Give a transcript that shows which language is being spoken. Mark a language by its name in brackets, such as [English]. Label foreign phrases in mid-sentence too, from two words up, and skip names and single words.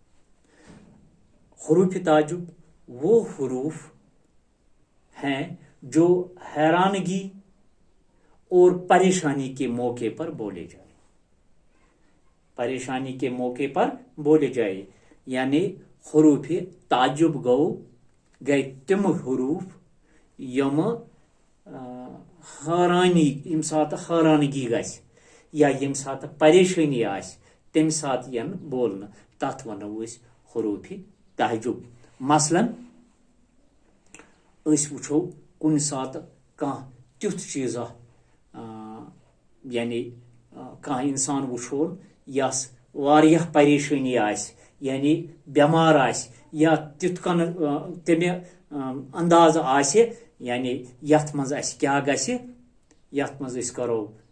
[Urdu] حروف تعجب وہ حروف ہیں جو حیرانگی اور پریشانی کے موقع پر بولے جائے. پریشانی کے موقع پر بولے جائے [Kashmiri] یعنی حروف تعجب گئے تم حروف یم حیرانی یم سات حیرانگی گژھِ یا یم سات پریشانی آسہِ تمہِ ساتہٕ ین بولنہٕ تتھ ونو أسۍ حروف تعجب. مثلاً أسۍ وٕچھو کُنہِ ساتہٕ کانٛہہ تیُتھ چیٖزا یعنی کانٛہہ اِنسان وٕچھون یس واریاہ پریشٲنی آسہِ یعنی بٮ۪مار آسہِ یا تیُتھ کٔنۍ تمہِ انداز آسہِ یعنی یتھ منٛز اسہِ کیٛاہ گژھِ یتھ منٛز أسۍ کرو